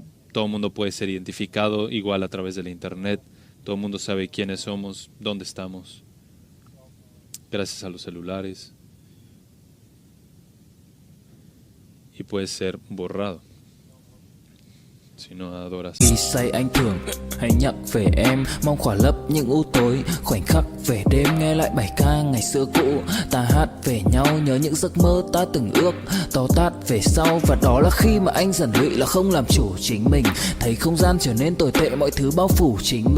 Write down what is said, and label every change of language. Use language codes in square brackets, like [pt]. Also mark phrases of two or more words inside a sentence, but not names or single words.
[es] Todo el mundo puede ser identificado igual a través del internet. Todo el mundo sabe quiénes somos, dónde estamos, gracias a los celulares. Y puede ser borrado si no adoras. [vi] Khi say anh thường hay nhắc về em, mong khỏa lấp những u tối, khoảnh khắc về đêm nghe lại bài ca ngày xưa cũ. Ta hát về nhau nhớ những giấc mơ ta từng ước, to tát về sau. Và đó là khi mà anh dần lụy là không làm chủ chính mình, thấy không gian trở nên tồi tệ, mọi thứ bao phủ chính mình.